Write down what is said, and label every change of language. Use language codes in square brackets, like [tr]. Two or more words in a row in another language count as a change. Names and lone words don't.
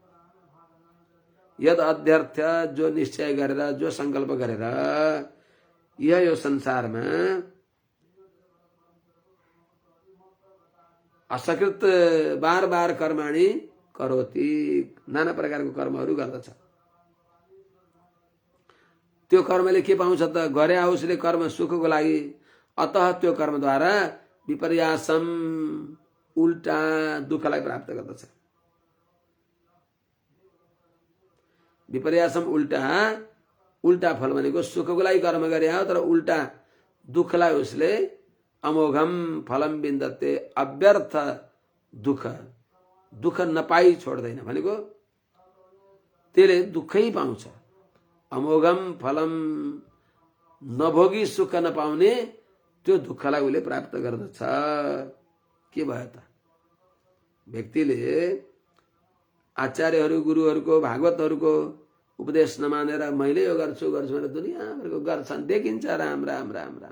[sa] यद अध्यर्थ [ne] जो निश्चय गरेर, जो संकल्प गरेर यो संसारमा असकृत बार बार [sa] कर्माणि करोति, [ne] नाना प्रकारको कर्महरू गर्दछ। त्यो कर्मले के पाउँछ त? गरे उसले कर्म सुखको लागि, अतः त्यो कर्मद्वारा विपर्यासम उल्टा दुःखलाई प्राप्त गर्दछ। विपर्यासम उल्टा फल भनेको सुखको लागि कर्म गरे हो तर उल्टा दुःखलाई उसले [sa] अमोघम फलम बिन्दते [ne] अव्यर्थ दुःख नपाई छोड्दैन भनेको त्यसले दुःखै पाउँछ। [sa] अमोघम फलम [ne] नभोगी सुख नपाउने त्यो दुःखलाई उसले प्राप्त गर्दछ। के भयो त व्यक्तिले आचार्यहरू गुरुहरूको भागवतहरूको उपदेश नमानेर मैले यो गर्छु भनेर दुनियाँभरको गर्छन्, देखिन्छ राम राम राम राम।